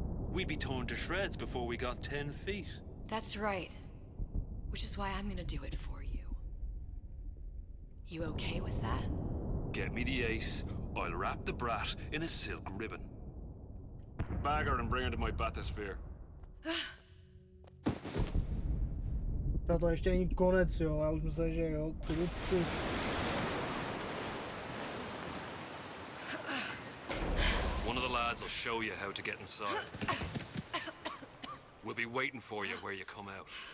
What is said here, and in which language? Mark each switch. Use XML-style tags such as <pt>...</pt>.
<en>We'd be torn to shreds before we got 10 feet. That's right. Which is why I'm gonna do it for you. You okay with that? Get me the ace, I'll wrap the brat in a silk ribbon. Bag her and bring her to my bathysphere.</en> <cs>To ještě není konec, jo, já už myslím, že jo, kuruci.</cs> <en>One of the lads will show you how to get inside. We'll be waiting for you where you come out.</en>